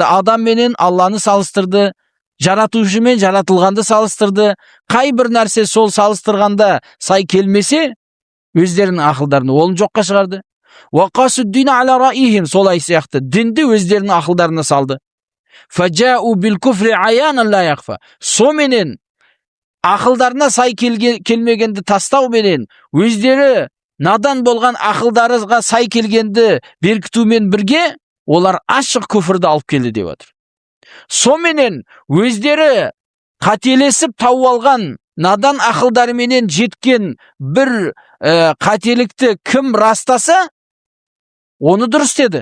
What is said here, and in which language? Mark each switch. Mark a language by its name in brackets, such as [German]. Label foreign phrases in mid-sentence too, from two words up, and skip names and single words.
[Kazakh] Адам менен Алланы салыстырды, жаратушы мен жаратылғанды салыстырды. Қай бір нәрсе сол салыстырғанда сай келмесе, өздерінің ақылдарын олын жоққа шығарды. [Arabic] وقاسوا الدين على رأيهم, [Kazakh] солай сияқты дінді өздерінің ақылдарына салды. [Arabic] فجاءوا بالكفر عيانا لا يخفى, [Kazakh] соменен ақылдарына сай келмегенді тастау менен өздері надан болған ақылдарыға сай келгенді беркітумен бірге олар ашық күфірді алып келді деп отыр. Соменен өздері қателесіп тауып алған надан ақылдарыменен жеткен бір қателікті кім растаса, оны дұрыс деді.